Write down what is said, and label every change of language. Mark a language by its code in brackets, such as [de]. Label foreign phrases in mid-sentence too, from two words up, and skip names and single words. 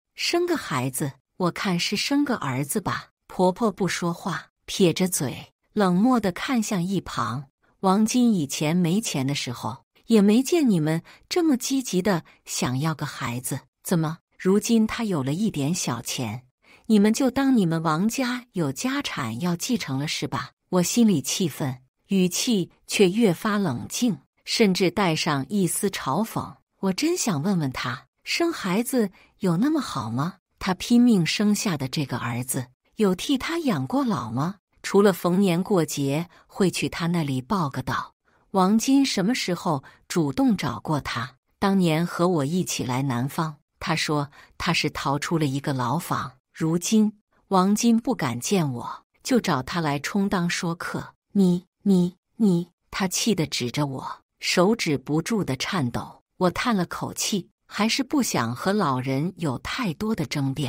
[zh] 生個孩子，我看是生個兒子吧。婆婆不說話，撇着嘴，冷漠地看向一旁。王金以前沒錢的時候，也沒見你們這麼積極地想要個孩子，怎麼如今他有了一點小錢，你們就當你們王家有家產要繼承了是吧？我心裡氣憤，語氣卻越發冷靜，甚至帶上一絲嘲諷。我真想問問他，生孩子有那麼好嗎？他拼命生下的這個兒子，有替他養過老嗎？除了逢年過節會去他那裡報個到。王金什麼時候主動找過他？當年和我一起來南方，他說他是逃出了一個牢房。如今王金不敢見我，就找他來充當說客。你，他氣得指着我，手指不住地顫抖。我嘆了口氣，還是不想和老人有太多的爭辯。